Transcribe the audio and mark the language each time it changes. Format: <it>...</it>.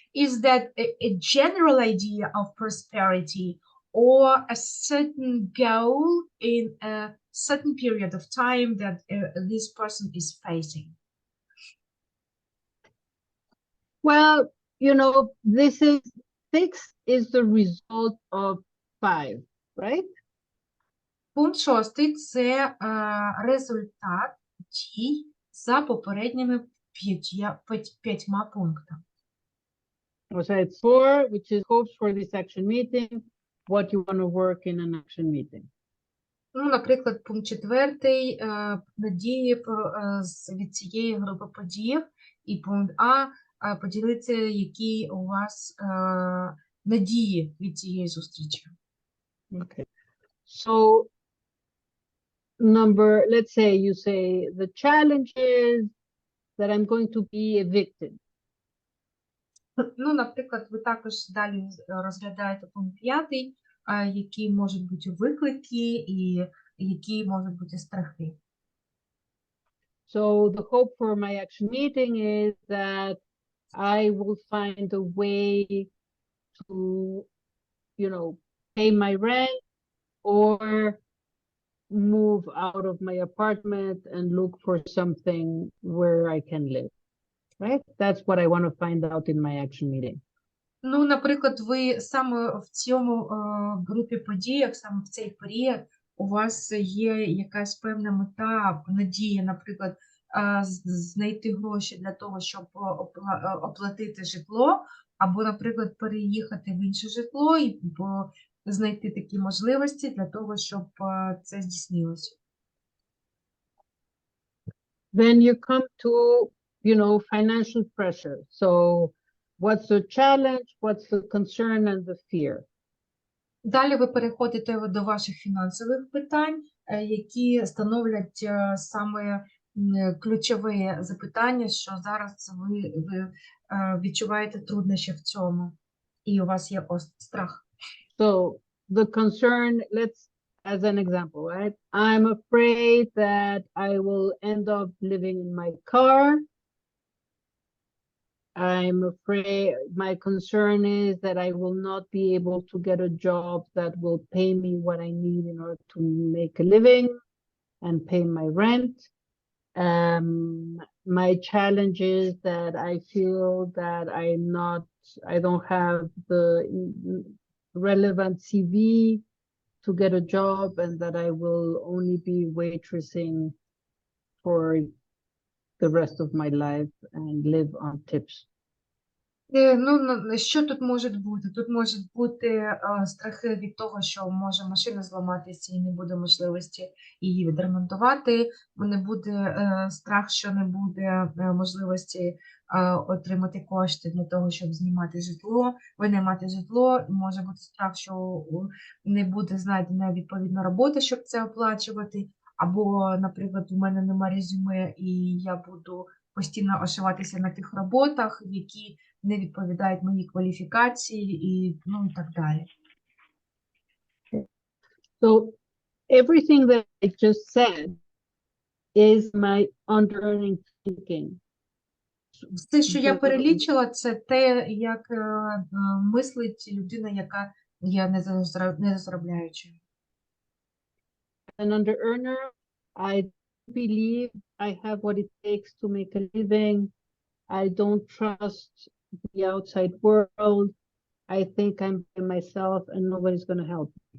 <en>Is that a general idea of prosperity, or a certain goal in a certain period of time that this person is facing? Well, you know, this is 6 is the result of 5, right?</en> <uk>Пункт 6 – це результат дій за попередніми 5 пунктами.</uk> <en>So it's 4, which is hopes for this action meeting, what you want to work in an action meeting.</en> <uk>Ну, наприклад, пункт 4 – надії від цієї групи подій. І пункт А – поділитися, які у вас надії від цієї зустрічі.</uk> <en>Okay. So let's say you say the challenge is that I'm going to be evicted.</en> <uk>Ну, наприклад, ви також далі розглядаєте пункт 5, які можуть бути виклики і які можуть бути страхи.</uk> <en>So the hope for my action meeting is that I will find a way to, you know, pay my rent or move out of my apartment and look for something where I can live, right? That's what I want to find out in my action meeting.</en> <uk>Ну, наприклад, ви саме в цьому групі подіях, саме в цей період, у вас є якась певна мета, надія, наприклад, знайти гроші для того, щоб оплатити житло, або, наприклад, переїхати в інше житло і знайти такі можливості для того, щоб це здійснилося.</uk> <en>Then you come to, you know, financial pressure. So what's the challenge, what's the concern and the fear? Далі ви переходите до ваших фінансових питань, які становлять саме ключове запитання, що зараз ви відчуваєте труднощі в цьому, і у вас є страх. So the concern, let's, as an example, right? I'm afraid that I will end up living in my car. I'm afraid, my concern is that I will not be able to get a job that will pay me what I need in order to make a living and pay my rent. My challenge is that I feel that I don't have the relevant CV to get a job, and that I will only be waitressing for the rest of my life and live on tips.</en> <uk>Ну, що тут може бути? Тут можуть бути страхи від того, що може машина зламатися і не буде можливості її відремонтувати, не буде страх, що не буде можливості отримати кошти для того, щоб знімати житло, винаймати житло, може бути страх, що не буде знайдена відповідна робота, щоб це оплачувати, або, наприклад, у мене немає резюме і я буду постійно ошиватися на тих роботах, які не відповідають моїй кваліфікації і, ну, і так далі.</uk> <en>So everything that I just said is my under-earning thinking.</en> <uk>Все, що я</uk> <en>The-</en> <uk>перелічила, це те, як мислить людина, яка є незаробляючою.</uk> <en>An under-earner, I believe I have what it takes to make a living. I don't trust the outside world. I think I'm by myself and nobody's going to help.</en>